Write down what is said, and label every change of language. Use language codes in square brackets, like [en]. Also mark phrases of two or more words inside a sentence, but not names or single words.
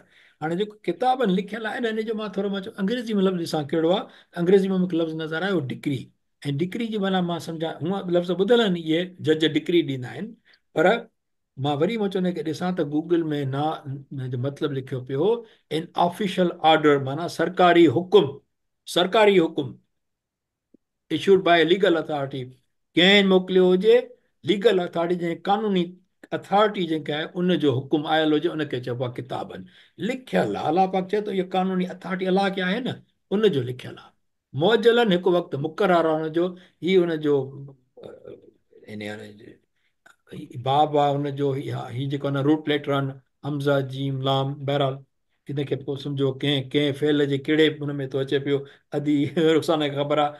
[sd] हाणे जेको किताबनि लिखियल आहे न, इन जो मां थोरो मां चयो अंग्रेज़ी में लफ़्ज़ ॾिसां कहिड़ो आहे, अंग्रेज़ी में मूंखे लफ़्ज़ नज़र आयो डिक्री, ऐं डिक्री जी माना मां सम्झां, हूअं लफ़्ज़ ॿुधल आहिनि, इहे जज डिक्री ॾींदा आहिनि, पर मां वरी मां चवंदो की ॾिसां त गूगल में न जो मतिलबु लिखियो पियो [en] an official order, [sd] माना सरकारी हुकुम, सरकारी हुकुम [en] issued by legal authority, [sd] कंहिं मोकिलियो हुजे, [en] legal authority [sd] जंहिं कानूनी अथॉरिटी जेका आहे उनजो हुकुम आयल हुजे, उनखे चइबो आहे किताबनि लिखियल आहे। अलाह पाक चए थो इहो कानूनी अथॉरिटी अलाह खे आहे न, उनजो लिखियल आहे। मुअज्जलन हिकु वक़्तु मुक़ररु आहे हुनजो, हीउ हुनजो बाब आहे हुनजो, हीउ जेको आहे न [en] root letter [sd] आहिनि, हमज़ा जीम लाम, बहरहाल हिनखे पोइ सम्झो कंहिं कंहिं फेल जे कहिड़े हुन में थो अचे पियो, अदी रुख़साना खे ख़बर आहे।